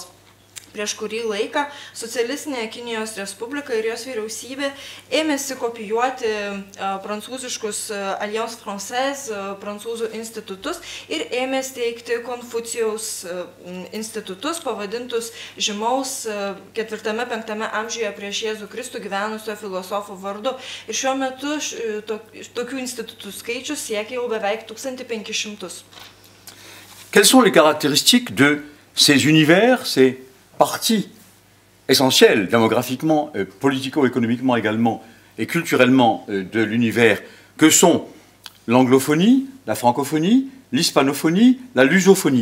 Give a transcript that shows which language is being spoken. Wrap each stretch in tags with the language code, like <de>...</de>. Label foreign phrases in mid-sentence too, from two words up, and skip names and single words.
<lt>Prieš kurį laiką Socialistinė Kinijos Respublika ir jos vyriausybė ėmėsi kopijuoti prancūziškus Alliance Française, prancūzų institutus ir ėmė steigti Konfucijaus institutus, pavadintus žymaus 4-5 amžiuje prieš Jėzų Kristų gyvenusio filosofo vardu. Ir šiuo metu tokių institutų skaičius siekia jau beveik 1500.</lt> <fr>Quelles sont les caractéristiques de ces univers, ces partie essentielle démographiquement, politico-économiquement également et culturellement de l'univers que sont l'anglophonie, la francophonie, l'hispanophonie, la lusophonie.</fr>